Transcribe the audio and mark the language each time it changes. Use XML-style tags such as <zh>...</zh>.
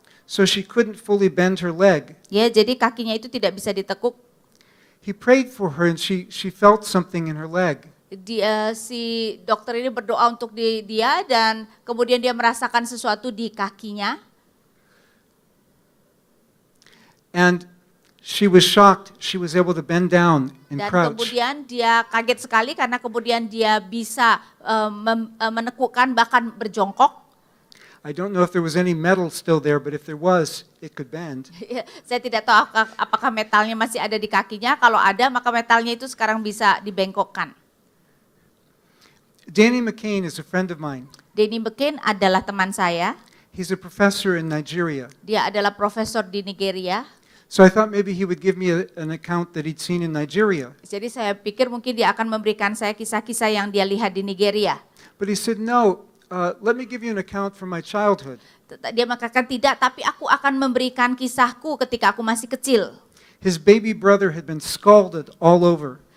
<en>So she couldn't fully bend her leg.</en> <id>Ya, jadi kakinya itu tidak bisa ditekuk.</id> <en>He prayed for her and she felt something in her leg.</en> <id>Si dokter ini berdoa untuk dia dan kemudian dia merasakan sesuatu di kakinya.</id> <en>And she was shocked. She was able to bend down and</en> <id>Dan</id> <en>crouch.</en> <id>kemudian dia kaget sekali karena kemudian dia bisa menekukkan bahkan berjongkok.</id> <en>I don't know if there was any metal still there, but if there was, it could bend.</en> <id>Saya tidak tahu apakah metalnya masih ada di kakinya. Kalau ada, maka metalnya itu sekarang bisa dibengkokkan.</id> <en>Danny McCain is a friend of mine.</en> <id>Danny McCain adalah teman saya.</id> <en>He's a professor in Nigeria.</en> <id>Dia adalah profesor di Nigeria.</id> <en>So I thought maybe he would give me an account that he'd seen in Nigeria.</en> <id>Jadi saya pikir mungkin dia akan memberikan saya kisah-kisah yang dia lihat di Nigeria.</id> <en>But he said, no, let me give you an account from my childhood.</en> <id>Dia mengatakan tidak, tapi aku akan memberikan kisahku ketika aku masih kecil.</id> <en>His baby brother had been scalded all over.</en>